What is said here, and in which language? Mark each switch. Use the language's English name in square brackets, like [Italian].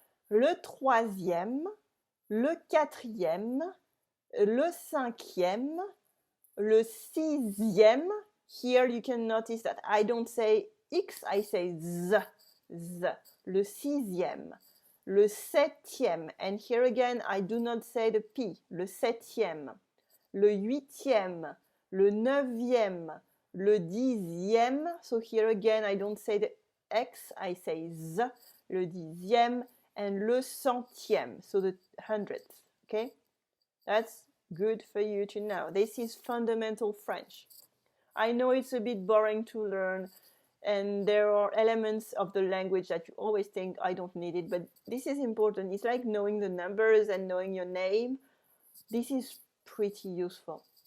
[French] Le troisième, le quatrième, le cinquième, le sixième. [English] Here you can notice that I don't say X, I say Z. [French] Le sixième, le septième, [English] and here again I do not say the P. [French] Le septième, le huitième, le neuvième, le dixième. [English] So here again I don't say the X, I say Z. [French] Le dixième, [English] and [French] le centième, [English] so the 100th, okay? That's good for you to know. This is fundamental French. I know it's a bit boring to learn, and there are elements of the language that you always think, I don't need it, but this is important. It's like knowing the numbers and knowing your name. This is pretty useful.